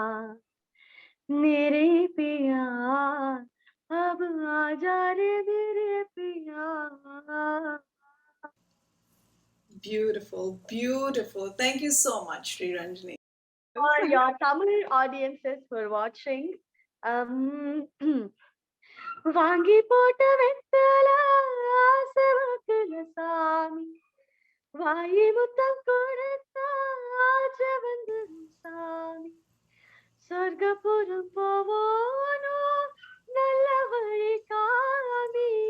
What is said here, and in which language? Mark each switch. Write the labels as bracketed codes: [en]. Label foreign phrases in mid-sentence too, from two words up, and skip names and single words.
[hi] मेरे पिया अब आजा रे मेरे पिया. [en] Beautiful. Thank you so much, Sri Ranjani. For your Tamil audiences who are watching, [ta] வாங்கி போட்ட வெத்தல ஆசவாக்குல சாமி வாயி முத்தம் கொடுத்தா ஆசை வந்துடும் சாமி சொர்க்கபுரம் போவோனோ நல்ல வழி காமி